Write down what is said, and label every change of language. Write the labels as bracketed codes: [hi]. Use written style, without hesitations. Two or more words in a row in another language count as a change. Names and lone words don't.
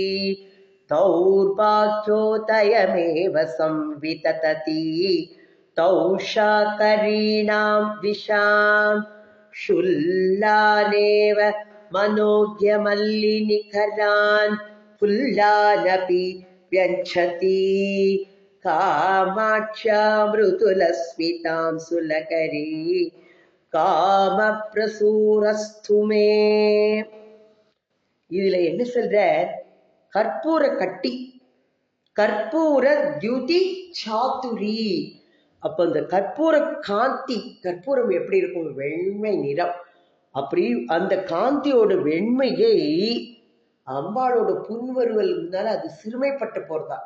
[sa] दौर्भाग्योदयमेव संविततति तौषाकरीणां विशां शुल्लानेव मनोज्ञमल्लिनिकरान् पुल्लानपि व्यञ्जति कामाक्ष्या मृदुलस्मितां सुलकरी कामप्रसूरस्तु मे. [ta] இதுல என்ன சொல்ற? கற்பூர கட்டி, கற்பூர தியுதி சாத்துரி. அப்ப அந்த கற்பூர காந்தி, கற்பூரம் எப்படி இருக்கும்? வெண்மை நிறம். அப்படி அந்த காந்தியோட வெண்மையை அம்பாளோட புன்வருவல் இருந்தால அது சிறுமைப்பட்டு போறதா.